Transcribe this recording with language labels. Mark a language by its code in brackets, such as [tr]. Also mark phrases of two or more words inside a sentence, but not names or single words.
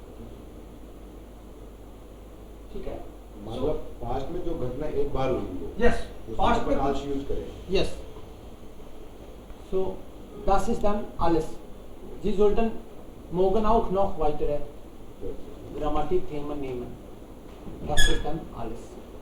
[hi] ठीक है, मतलब पास्ट में जो घटना एक बार हुई है [en] yes past [hi] में आज यूज करें [de] yes, so das ist dann alles. Sie sollten morgen auch noch weitere Grammatikthemen nehmen. Das ist dann alles.